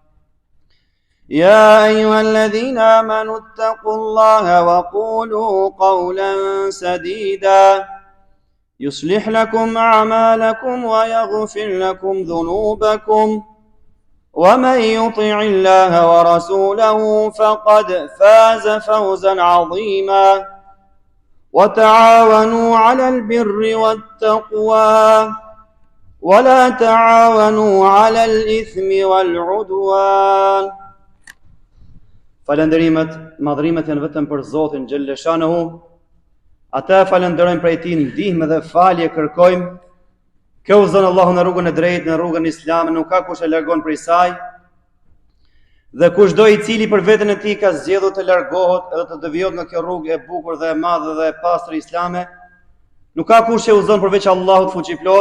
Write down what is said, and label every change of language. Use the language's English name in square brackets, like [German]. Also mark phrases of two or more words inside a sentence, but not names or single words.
[Arabic] يا أيها الذين آمنوا اتقوا الله وقولوا قولا سديدا يصلح لكم أعمالكم ويغفر لكم ذنوبكم ومن يطع الله ورسوله فقد فاز فوزا عظيما وتعاونوا على البر والتقوى ولا تعاونوا على الإثم والعدوان. [Albanian] Falënderimet, madhrimet janë vetëm për Zotin [Arabic] جل شأنه. [Albanian] Ata falenderojmë prej tij ndihmë dhe falje kërkojmë. Kjo udhëzon Allahu në rrugën e drejtë, në rrugën islame, nuk ka kush e largon prej saj. Dhe kushdo i cili për veten e tij ka zgjedhur të largohet edhe të devijohet nga kjo rrugë e bukur dhe e madhe dhe e pastër islame, nuk ka kush e udhëzon përveç Allahut fuqiplot.